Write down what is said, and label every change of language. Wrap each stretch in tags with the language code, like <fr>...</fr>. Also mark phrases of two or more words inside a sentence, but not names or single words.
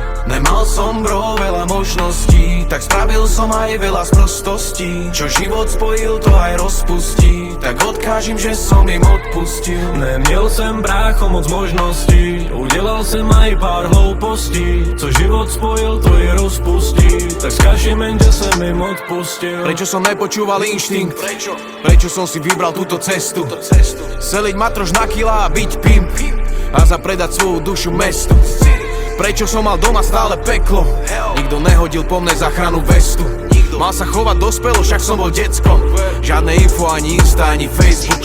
<sk>Nemal som bro veľa možností, tak spravil som aj veľa sprostostí. Čo život spojil, to aj rozpustí, tak odkážim, že som im odpustil.</sk> <cs>Neměl jsem brácho moc možností, udělal jsem aj pár hloupostí. Co život spojil, to i rozpustí, tak skažím jen, že jsem im odpustil.</cs> <sk>Prečo som nepočúval inštinkt? Prečo som si vybral túto cestu? Seliť matroš na kila a byť pimp a zapredať svoju dušu mestu. Prečo som mal doma stále peklo? Nikto nehodil po mne záchranu vestu. Mal sa chovať dospelo, však som bol decko. Žiadne info, ani Insta, ani Facebook.</sk>